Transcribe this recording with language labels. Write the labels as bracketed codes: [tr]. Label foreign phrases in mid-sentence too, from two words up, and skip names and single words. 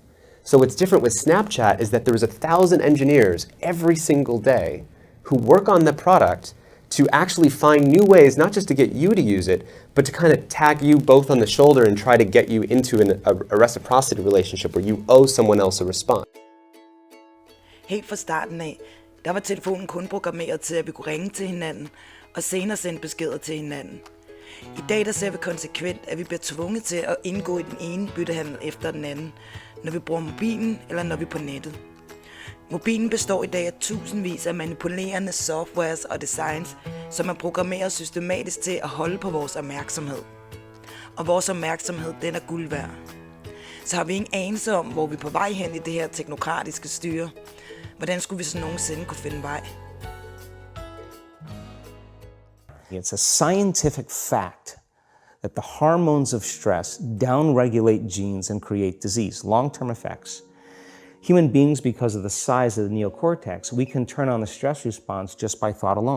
[en] So what's different with Snapchat is that there was 1,000 engineers every single day who work on the product to actually find new ways, not just to get you to use it, but to kind of tag you both on the shoulder and try to get you into a reciprocity relationship where you owe someone else a response. [da] Helt fra starten af, der var telefonen kun programmeret til, at vi kunne ringe til hinanden og senere sende beskeder til hinanden. I dag der ser vi konsekvent, at vi bliver tvunget til at indgå i den ene byttehandel efter den anden, når vi bruger mobilen eller når vi er på nettet. Mobilen består i dag af tusindvis af manipulerende softwares og designs, som er programmeret systematisk til at holde på vores opmærksomhed. Og vores opmærksomhed, den er guld værd. Så har vi ingen anelse om, hvor vi er på vej hen i det her teknokratiske styre. Hvordan skulle vi så nogensinde kunne finde vej? [en] It's a scientific fact that the hormones of stress downregulate genes and create disease, long-term effects. Human beings, because of the size of the neocortex, we can turn on the stress response just by thought alone.